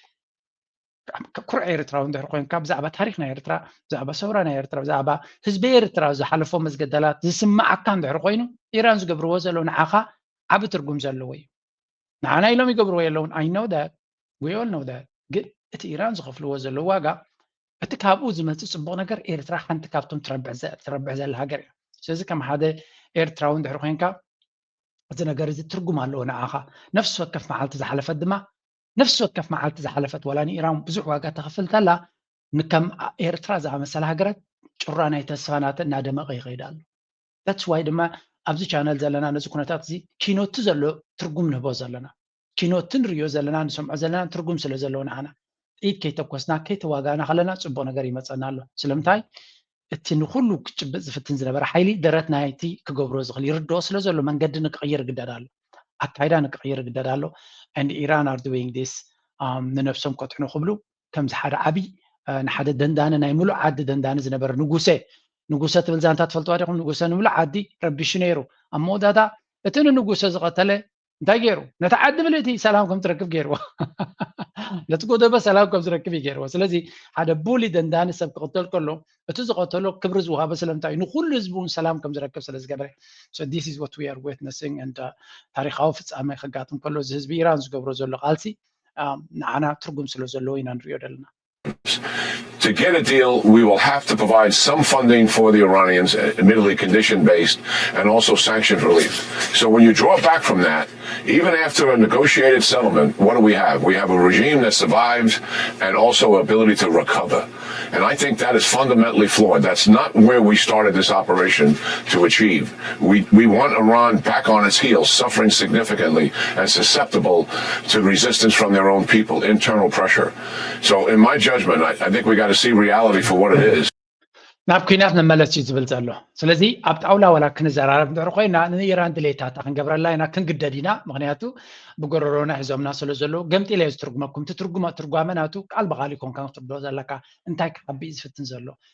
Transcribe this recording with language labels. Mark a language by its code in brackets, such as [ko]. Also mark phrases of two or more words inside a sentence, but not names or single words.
[ti] ኩርዕ ኤርትራዊ እንድሕር ኮይንካ ብዛዕባ ታሪክ ናይ ኤርትራ ብዛዕባ ሰውራ ናይ ኤርትራ ብዛዕባ ህዝቢ ኤርትራ ዝሓለፎ መዝገደላት ዝስማዓካ እንድሕር ኮይኑ ኢራን ዝገብርዎ ዘለዉ ንዓኻ ዓብ ትርጉም ዘለዎ እዩ ንዓና ኢሎም ይገብርዎ የለውን [en] I know that we all know that [ti] ግን እቲ ኢራን ዝኸፍልዎ ዘሎ ዋጋ እቲ ካብኡ ዝመጽእ ጽቡቕ ነገር ኤርትራ ሓንቲ ካብቶም ትረብዕ ዘላ ሃገር እያ ስለዚ ከም ሓደ ኤርትራዊ እንድሕር ኮንካ እዚ ነገር እዚ ትርጉም ኣለዎ ንዓኻ ነፍሲ ወከፍ መዓልቲ ዝሓለፈት ድማ ነፍሲ ወከፍ መዓልቲ ዝሓለፈት ወላ ንኢራን ብዙሕ ዋጋ ተኸፍል ተላ ንከም ኤርትራ ዝኣመሰለ ሃገራት ጭራ ናይ ተስፋናት እናደመቐ ይኸይድ ኣሎ [en] that's why [ti] ድማ ኣብዚ ቻነል ዘለና ነዚ ኩነታት እዚ ኪኖት ዘሎ ትርጉም ንህቦ ዘለና ኪኖት ንሪዮ ዘለና ንሰምዖ ዘለና ትርጉም ስለ ዘለዎ ንዓና ኢድ ከይተኮስና ከይተዋጋና ከለና ጽቡቕ ነገር ይመፀና ኣሎ ስለምንታይ እቲ ንኩሉ ክጭብጥ ዝፍትን ዝነበረ ሓይሊ ደረት ናይቲ ክገብሮ ዝኽእል ይርድኦ ስለ ዘሎ መንገዲ ንክቕይር ግደድ ኣሎ ኣካይዳ ንክቕይር ግደድ ኣሎ [en] and Iran are doing this [ti] ንነፍሶም ቆጥዕኑ ክብሉ ከምዚ ሓደ ዓብይ ንሓደ ደንዳነ ናይ ሙሉእ ዓዲ ደንዳነ ዝነበረ ንጉሰ ትብል ዛንታ ትፈልጥዋ ዲኹም ንጉሰ ንሙሉእ ዓዲ ረቢሹ ነይሩ ኣብ መወዳእታ እቲ ንንጉሰ ዝቐተለ እንታይ ገይሩ ነቲ ዓዲ ብልእቲ ሰላም ከም ትረክብ ገይርዎ ነቲ ጎደበ ሰላም ከም ዝረክብ ገይርዎ ስለዚ ሓደ ቡሊ ደንዳነ ሰብ ክቕተል ከሎ እቲ ዝቐተሎ ክብሪ ዝውሃበ ስለምንታይ ንኩሉ ህዝቡ ሰላም ከም ዝረክብ ስለ ዝገበረ [en] so this is what we are witnessing and [ti] ታሪኻዊ ፍጻመ ክጋጥም ከሎ እዚ ህዝቢ ኢራን ዝገብሮ ዘሎ ቃልሲ ንዓና ትርጉም ስለ ዘለዎ ኢና ንሪኦ ዘለና [en] To get a deal, we will have to provide some funding for the Iranians, admittedly condition-based, and also sanctions relief. So when you draw back from that, even after a negotiated settlement, what do we have? We have a regime that survives and also ability to recover. And I think that is fundamentally flawed. That's not where we started this operation to achieve. We want Iran back on its heels, suffering significantly and susceptible to resistance from their own people, internal pressure. So in my judgment, I think we got to see reality for what it is. [ti] ናብ ኩናት ንመለስ እዩ ዝብል ዘሎ ስለዚ ኣብ ጣውላ ወላ ክንዘራረብ እንድሕር ኮይና ንኢራን ድሌታት ክንገብረላ ኢና ክንግደድ ኢና ምክንያቱ ብጎረሮና ሒዞምና ስለ ዘሎ ገምጢለ እዩ ዝትርጉመኩም ትርጓመናቱ ቃል ብቃል ኮንካ ክትብሎ ዘለካ እንታይ ክዓቢእ ዝፍትን ዘሎ